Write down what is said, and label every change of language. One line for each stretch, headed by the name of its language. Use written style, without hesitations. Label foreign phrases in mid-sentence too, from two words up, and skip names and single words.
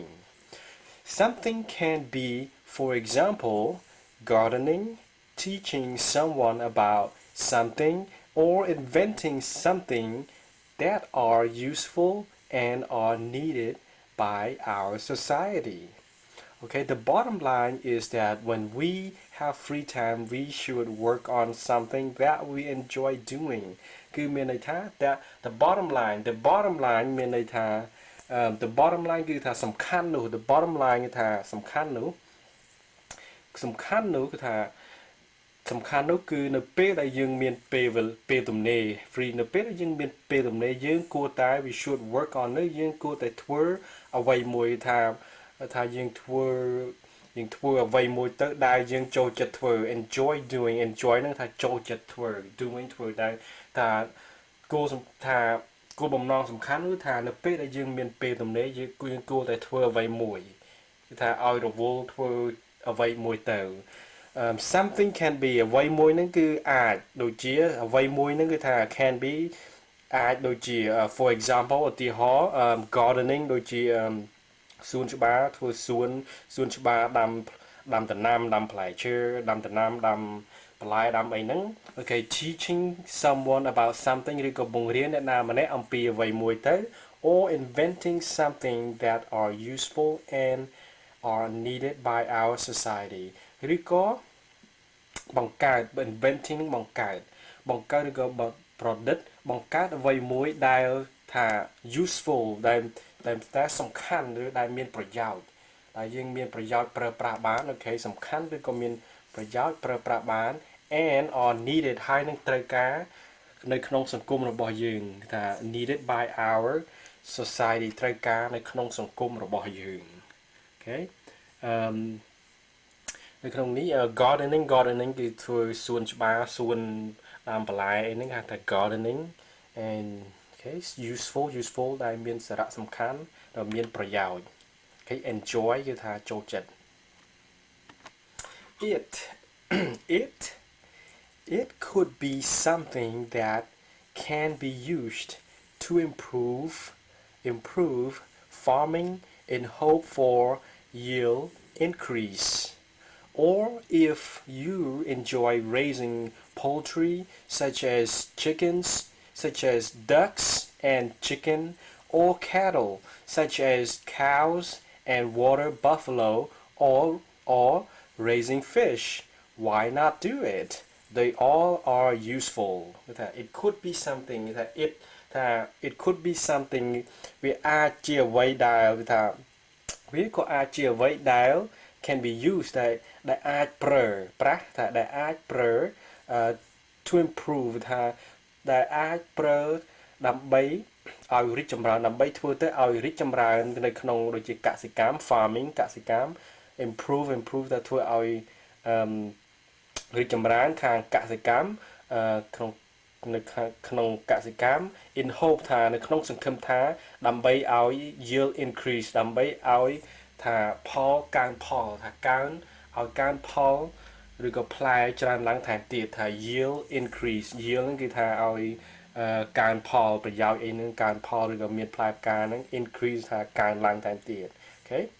English: Something can be, for example, gardening, teaching someone about something, or inventing something that are useful and are needed by our society. Okay, the bottom line is that when we have free time, we should work on something that we enjoy doing.
Khmer: គឺមានន័យថា
English: that the bottom line
Khmer: មានន័យថា
English: the bottom line
Khmer: គឺថាសំខាន់នោះ
English: the bottom line
Khmer: គឺថាសំខាន់នោះគឺថាសំខាន់នោះគឺនៅពេលដែលយើងមានពេលទំនេរ free នៅពេលដែលយើងមានពេលទំនេរយើងគួរតែ
English: we should work on
Khmer: នោះយើងគួរតែធ្វើអ្វីមួយថាយើងធ្វើអ្វីមួយទៅដែលយើងចូលចិត្តធ្វើ
English: enjoy doing
Khmer: enjoy ហ្នឹងថា ចូលចិត្តធ្វើ doing ធ្វើដែលថាគោលបំណងសំខាន់គឺថានៅពេលដែលយើងមានពេលទំនេរយើងគួរតែធ្វើអ្វីមួយគឺថាឲ្យរវល់ធ្វើអ្វីមួយទៅ
English: something can be
Khmer: អ្វីមួយហ្នឹងគឺអាចដូចជាអ្វីមួយហ្នឹងគឺថា
English: can be
Khmer: អាចដូចជា
English: for example
Khmer: ឧទាហ រណ៍ gardening ដូចជាសួនច្បារធ្វើសួនច្បារដាំដំណាំដាំផ្លែឈើដាំដំណាំដាំបន្លែដាំអីហ្នឹង
English: Okay teaching someone about something
Khmer: ឬក៏ បង្រៀនអ្នកណាម្នាក់អំពីអ្វីមួយទៅ
English: or inventing something that are useful and are needed by our society
Khmer: ឬក៏បង្កើត inventing បង្កើតឬក៏ប្រឌិតបង្កើតអ្វីមួយដែលថា useful ដែលសំខាន់ឬដែលមានប្រយោជន៍ដែលយើងមានប្រយោជន៍ប្រើប្រាស់បានអូខេសំខាន់ឬក៏មានប្រយោជន៍ប្រើប្រាស់បាន
English: and are needed
Khmer: ហើយនឹងត្រូវការនៅក្នុងសង្គមរបស់យើងថា
English: needed by our society
Khmer: ត្រូវការនៅក្នុងសង្គមរបស់យើងអូខេ នៅក្នុងនេះ gardening គឺធ្វើសួនច្បារសួនដាំបន្លែអីហ្នឹងហៅថា
English: gardening and okay useful
Khmer: ដែលមានសារៈសំខាន់ដែលមានប្រយោជន៍
English: okay enjoy
Khmer: គឺថាចូលចិត្ត
English: it could be something that can be used to improve farming in hope for yield increase. Or if you enjoy raising poultry such as ducks and chicken, or cattle such as cows and water buffalo, or raising fish, why not do it? They all are useful. It could be something it could be something
Khmer: វាអាចជាអ្វីដែលវាក៏អាចជាអ្វីដែល
English: can be used
Khmer: ដែលអាចប្រើប្រាស់ថាដែលអាចប្រើ
English: to improve
Khmer: ថាដែលអាចប្រើដើម្បីឲ្យរីកចម្រើនដើម្បីធ្វើទៅឲ្យរីកចម្រើននៅក្នុងដូចជាកសិកម្ម farming កសិកម្ម improve ដែលធ្វើឲ្យរីកចម្រើនខាងកសិកម្មក្នុងនៅក្នុងកសិកម្ម
English: in hope
Khmer: ថានៅក្នុង សង្ឃឹមថាដើម្បីឲ្យ
English: yield increase
Khmer: ដើម្បីឲ្យថាផលកើនផលថាកើនឲ្យកើនផលឬក៏ផ្លែច្រើនឡើងថែមទៀតថា
English: yield increase
Khmer: yield ហ្នឹងគឺថាឲ្យកើនផលប្រយោជន៍អីហ្នឹងកើនផលឬក៏មានផ្លែផ្កាហ្នឹង increase ថាកើនឡើងថែមទៀត okay